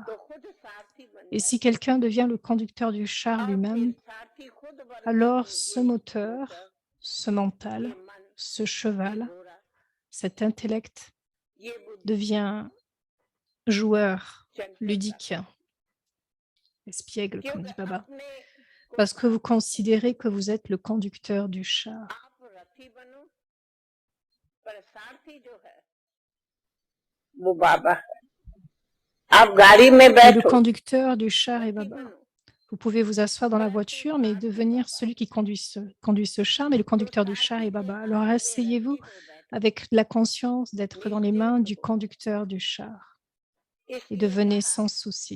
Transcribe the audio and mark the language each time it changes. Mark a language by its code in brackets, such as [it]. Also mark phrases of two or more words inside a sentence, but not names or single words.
[fr] Et si quelqu'un devient le conducteur du char lui-même, alors ce moteur, ce mental, ce cheval, cet intellect devient joueur, ludique, espiègle, comme dit Baba, parce que vous considérez que vous êtes le conducteur du char. [hi] वो बाबा है। आप गाड़ी में [fr] Et le [hi] बैठो [fr] conducteur du char est Baba. Vous pouvez vous asseoir dans la voiture, mais devenir celui qui conduit ce char, mais le conducteur du char est Baba. Alors asseyez-vous avec la conscience d'être dans les mains du conducteur du char et devenez sans souci.